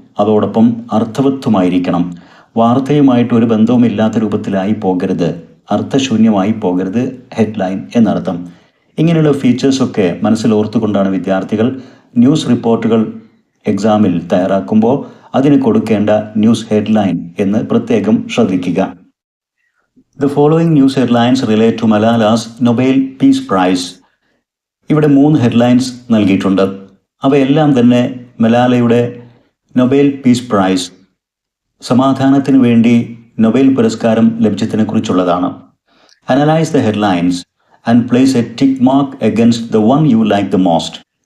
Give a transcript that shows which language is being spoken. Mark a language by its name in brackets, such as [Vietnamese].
[Malayalam] അതോടൊപ്പം അർത്ഥവത്വമായിരിക്കണം. വാർത്തയുമായിട്ട് ഒരു ബന്ധവുമില്ലാത്ത രൂപത്തിലായി പോകരുത്, അർത്ഥശൂന്യമായി പോകരുത് ഹെഡ്ലൈൻ എന്നർത്ഥം. ഇങ്ങനെയുള്ള ഫീച്ചേഴ്സൊക്കെ മനസ്സിലോർത്തുകൊണ്ടാണ് വിദ്യാർത്ഥികൾ ന്യൂസ് റിപ്പോർട്ടുകൾ എക്സാമിൽ തയ്യാറാക്കുമ്പോൾ അതിന് കൊടുക്കേണ്ട ന്യൂസ് ഹെഡ്ലൈൻ എന്ന് പ്രത്യേകം ശ്രദ്ധിക്കുക. [English] The following news headlines relate to Malala's Nobel Peace Prize. [Malayalam] ഇവിടെ 3 ഹെഡ്ലൈൻസ് നൽകിയിട്ടുണ്ട്. അവയെല്ലാം തന്നെ മലാലയുടെ നൊബേൽ പീസ് പ്രൈസ്, സമാധാനത്തിന് വേണ്ടി നൊബേൽ പുരസ്കാരം ലഭിച്ചതിനെക്കുറിച്ചുള്ളതാണ്. [English] Analyse the headlines and place a tick mark against the one you like the most.